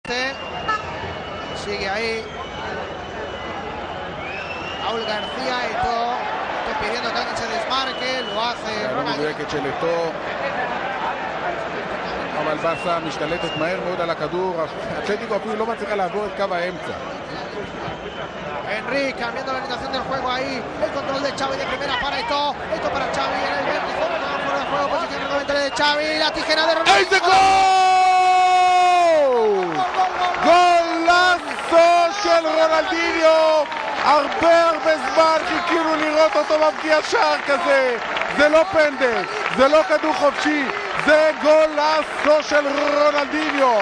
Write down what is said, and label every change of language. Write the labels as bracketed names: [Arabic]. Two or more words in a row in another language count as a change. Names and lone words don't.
[Spanish] Sigue ahí Raúl García y todo. Estoy pidiendo que alguien se desmarque, lo hace ronald. [Hebrew] מדויקת של אתו. אבל ברסה משתלטת מהר מאוד על הכדור. אתלטיקו אפילו לא מצליחה לעבור את קו האמצע. [Spanish] Henry cambiando la orientación del juego ahí. El control de Xavi de primera para Eto'o. Eto'o para Xavi en el vértice. Fuera de juego, posición reglamentaria de Xavi. La tijera de Ronaldo. ¡Ese gol! [Hebrew] גולאסו של רונלדיניו. הרבה זמן חיכינו לראות אותו מבקיע שער כזה. זה לא פנדל, זה לא כדור חופשי, זה גולאסו של רונלדיניו.